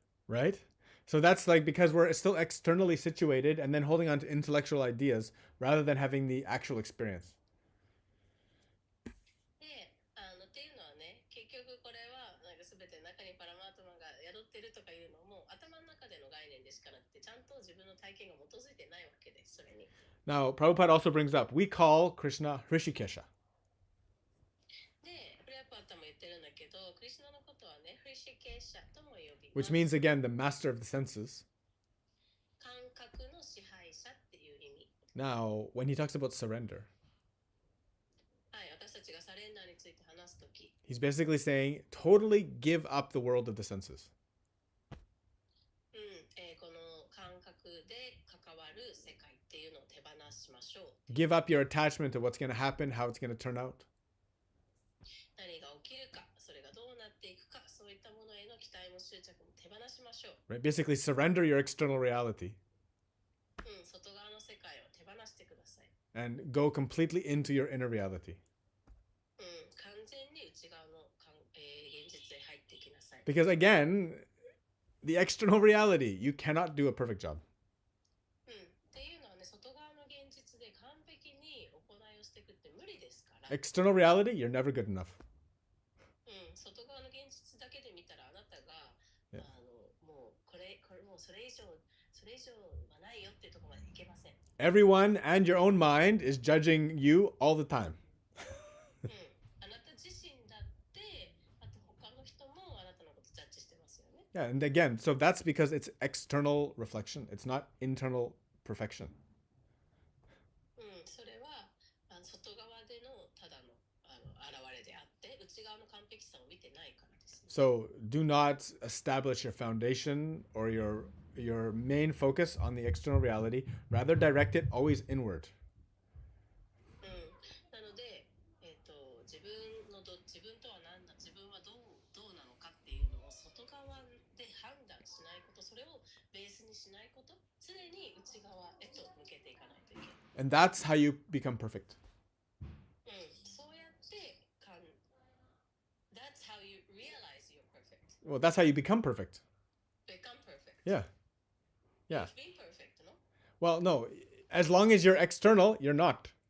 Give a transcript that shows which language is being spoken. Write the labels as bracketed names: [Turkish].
[English] Right? So that's like because we're still externally situated and then holding on to intellectual ideas rather than having the actual experience. [Japanese] で、っていうのはね、結局これはなんか全て中にパラマートマが宿ってるとかいうのも頭の中での概念でしかなくて、ちゃんと自分の体験が基づいてないわけです、それに。 [English] Now, Prabhupada also brings up, we call Krishna Hrishikesha. [Japanese] で、プレアパータも言ってるんだけど、クリシュナのことはね、フリシケーシャとも呼びます。 [English] Which means, again, the master of the senses. [Japanese] 感覚の支配者っていう意味。 [English] Now, when he talks about surrender, [Japanese] はい、私たちがサレンダーについて話すとき、 [English] he's basically saying, totally give up the world of the senses. [Japanese] この感覚で関わる世界っていうのを手放しましょう。 [English] Give up your attachment to what's going to happen, how it's going to turn out. [Japanese] 何が起きるか、それがどうなっていくか、そういったものへの期待も執着も手放しましょう。 [English] Right? Basically, surrender your external reality [Japanese] 外側の世界を手放してください。 [English] and go completely into your inner reality. [Japanese] 完全に内側の現実へ入ってきなさい。 [English] Because again, the external reality, you cannot do a perfect job. [Japanese] っていうのはね、外側の現実で完璧に行いをしていくって無理ですから。 [English] External reality, you're never good enough. [Japanese] 外側の現実だけで見たらあなたが、 [English] Yeah. [Japanese] もうこれもうそれ以上はないよっていうところまでいけません。 [English] Everyone and your own mind is judging you all the time. [Japanese] あなた自身だって、あと他の人もあなたのことジャッジしてますよね。 [English] Yeah, and again, so that's because it's external reflection. It's not internal perfection. [Japanese] それは外側でのただの現れであって、内側の完璧さを見てないからです。 [English] So do not establish your foundation or your main focus on the external reality. Rather direct it always inward. [Japanese] なので、自分とは何だ、自分はどうなのかっていうのを外側で判断しないこと、それをベースにしないこと、常に内側へと向けていかないといけない。 [English] And that's how you become perfect. [Japanese] そうやって [English] That's how you realize you're perfect. Well, that's how you become perfect. Become perfect. Yeah. Yeah. You've been perfect, no? Well, no, as long as you're external, you're not.